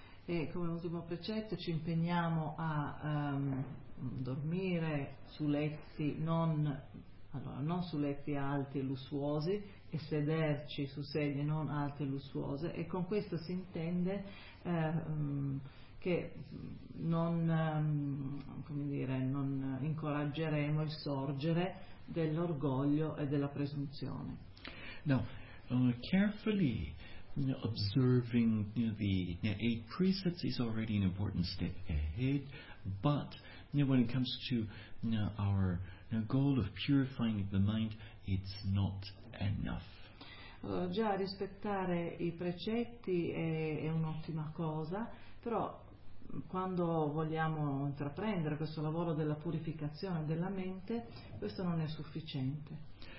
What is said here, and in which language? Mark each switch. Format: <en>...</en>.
<it>E come ultimo precetto ci impegniamo a dormire su letti non su letti alti e lussuosi, e sederci su sedie non alte e lussuose, e con questo si intende che non, come dire, non incoraggeremo il sorgere dell'orgoglio e della presunzione.</it> <en>Now, carefully observing the eight precepts is already an important step ahead, but when it comes to our goal of purifying the mind, it's not enough.</en> <it>Allora, già rispettare i precetti è un'ottima cosa, però quando vogliamo intraprendere questo lavoro della purificazione della mente, questo non è sufficiente.</it>